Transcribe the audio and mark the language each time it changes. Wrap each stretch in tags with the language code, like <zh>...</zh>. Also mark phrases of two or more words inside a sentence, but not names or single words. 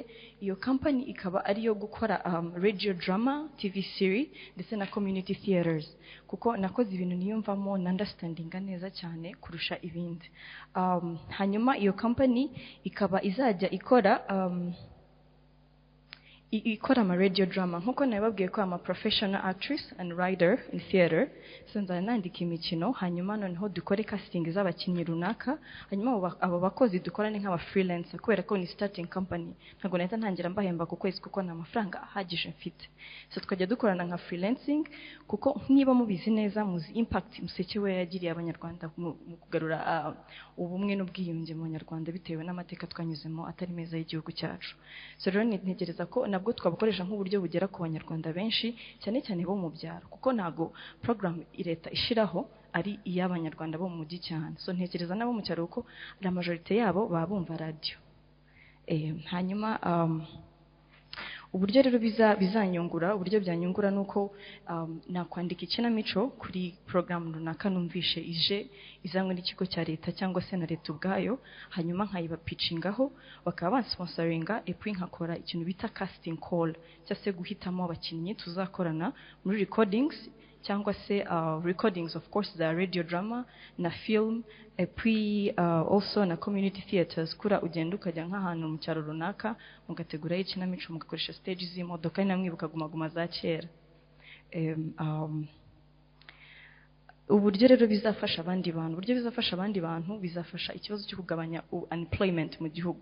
<rw>Iyo company ikaba ari yo gukora</rw> <en>radio drama, TV series</en> <rw>ndetse na</rw> <en>community theaters</en> <rw>kuko nakoze ibintu niyumvamo na understandinga neza cyane kurusha ibindi. Hanyuma iyo company ikaba izajya ikora ama</rw> <en>radio drama</en> <rw>nkuko nababwiye ko ama</rw> <en>professional actress and writer in theater.</en> <rw>So nandika imikino hanyuma noneho dukore casting z'abakinnyi runaka hanyuma abo bakozi dukorane nk'aba freelancer kubera ko ni</rw> <en>starting company</en> <rw>ntago nahita ntangira mbahemba ku kwezi kuko nta mafaranga ahagije mfite. So tukajya dukorana nka freelancing kuko niba mubizi neza muzi impact Museke we yagiriye abanyarwanda mu kugarura ubumwe n'ubwiyunge mu Banyarwanda bitewe n'amateka twanyuzemo atari meza y'igihugu cyacu. So rero ntegereza ko nabwo twabukoresha nk'uburyo bugera ku banyarwanda benshi cyane cyane bo mu byaro kuko ntago program leta ishiraho ari iy'abanyarwanda bo mu mujyi cyane. So ntekereza nabo mu cyaro uko</rw> <fr>la majorité</fr> <rw>yabo babumva radio. Hanyuma uburyo rero bizanyungura uburyo byanyungura nuko nakwandika ikinamico kuri program runaka numvishe izanywe n'ikigo cya leta cyangwa se na leta ubwayo hanyuma nkayiba pitchingaho bakaba bansponsoringa epuwi nkakora ikintu bita</rw> <en>casting call</en> <rw>cyangwa se guhitamo abakinnyi tuzakorana muri recordings cyangwa se</rw> <en>recordings of course</en> <rw>za</rw> <en>radio drama</en> <rw>na film epuwi also na</rw> <en>community theaters</en> <rw>kura ugenda ukajya nk'ahantu mu cyaro runaka mugategura ikinamico mugakoresha stage z'imodoka namwibuka guma za kera. Uburyo rero bizafasha abandi bantu bizafasha ikibazo cyo kugabanya unemployment mu gihugu.</rw>